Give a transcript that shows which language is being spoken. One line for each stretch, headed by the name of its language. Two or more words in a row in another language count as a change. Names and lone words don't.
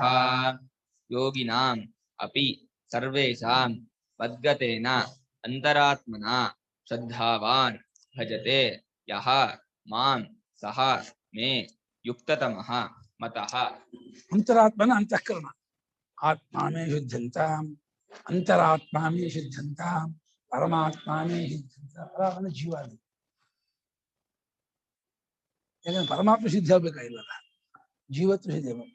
Sanskrit: ಯೋಗಿನಾಂ ಅಪಿ ಸರ್ವೇಷಾಂ ಮದ್ಗತೇನ ಅಂತರಾತ್ಮನಾ ಶ್ರದ್ಧಾವಾನ್ ಭಜತೆ ಯಃ ಮಾಂ ಸಹ ಮೇ ಯುಕ್ತತಮಃ ಮತಃ. ಅಂತರಾತ್ಮನ ಅಂತಃಕರಣ, ಆತ್ಮಾಮೇ ಶುದ್ಧಂತಾಂ, ಅಂತರಾತ್ಮಾಮೇ ಶುದ್ಧಂತಾಂ, ಪರಮಾತ್ಮಾಮೇ ಶುದ್ಧಂತ.
Kannada: ಪರಮಾತ್ಮನ ಜೀವ ಅದು. ಯಾಕಂದ್ರೆ ಪರಮಾತ್ಮ ಶುದ್ಧಿ ಆಗ್ಬೇಕಾಗಿಲ್ಲಲ್ಲ, ಜೀವತ್ವ ಶುದ್ಧಿ ಆಗ್ಬೇಕು.